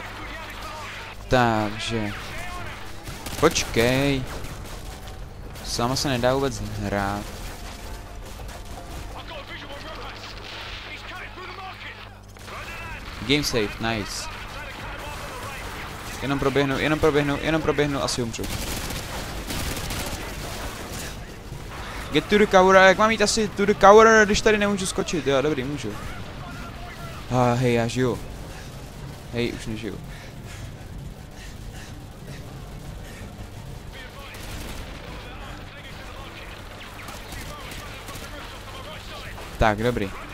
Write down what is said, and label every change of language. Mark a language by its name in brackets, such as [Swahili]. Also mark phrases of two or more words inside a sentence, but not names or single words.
[Czech] Takže. Počkej. Sama se nedá vůbec hrát. [English] Game save, nice. [Czech] Jenom proběhnu, asi umřu. [English] Get to the cover, [Czech] jak mám jít asi [English] to the cover, [Czech] když tady nemůžu skočit, jo, dobrý, můžu. Hej, já žiju. Hej, už nežiju. Tak, dobrý.